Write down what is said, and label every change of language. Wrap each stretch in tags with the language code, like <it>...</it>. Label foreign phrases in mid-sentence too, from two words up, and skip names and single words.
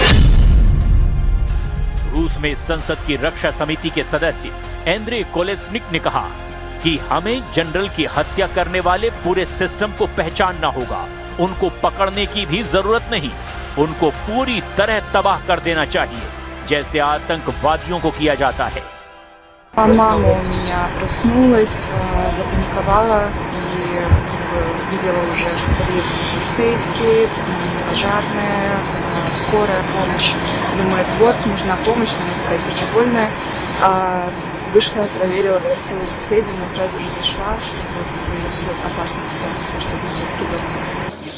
<hi>रूस में संसद की रक्षा समिति के सदस्य एंड्रे कोलेस्निक ने कहा कि हमें जनरल की हत्या करने वाले पूरे सिस्टम को पहचानना होगा। उनको पकड़ने की भी जरूरत नहीं, उनको पूरी तरह तबाह कर देना चाहिए, जैसे आतंकवादियों को किया जाता है।</hi> <ru>Мама у меня проснулась, запаниковала и видела уже, что подъехали полицейские, пожарная, скорая помощь. Думает, вот, нужна помощь, она такая сильно больная. Вышла, проверила, спросила у соседей, но сразу же зашла, чтобы если опасная ситуация, чтобы все-таки дома.</ru>